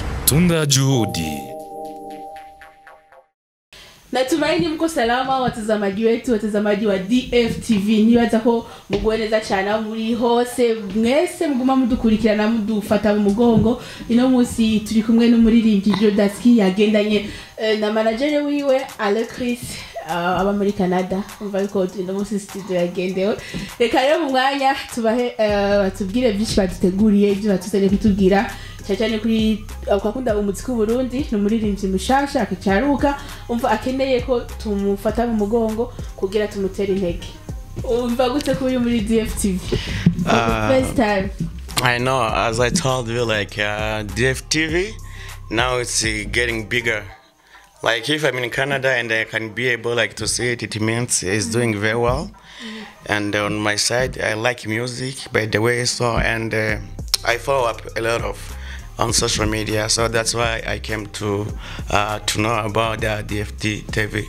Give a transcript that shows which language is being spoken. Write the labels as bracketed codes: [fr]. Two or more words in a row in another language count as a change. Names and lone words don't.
[sw] Tunda juhudi. Natumaini mko salama watazamaji wetu, watazamaji wa DFTV. [rn] Nibaza ko mugweneza cyane muri hose mwese muguma mudukurikirana mudufata mu mugongo. Ino munsi turi kumwe n'umuririmbyi Jodaski yagendanye na manager wiwe Alexis aba muri Canada. Umva ko ino munsi studio yagendewe. Reka rero mu mwanya tubahe batubwire byinshi baduteguriye ibyo batuzanye kutubwira. Cyane kuri akakunda umuziki w'Uburundi n'umuririmbyi mushasha akicaruka umva akeneye ko tumufata mu mugongo kugira tumutere intege. Umva gute kuri muri DFTV? [en] First time. I know, as I told you, like DFTV now it's getting bigger. Like if I'm in Canada and I can be able like to see it, it means it's doing very well. And on my side, I like music by the way, so and I follow up a lot of on social media, so that's why I came to know about the DFT TV.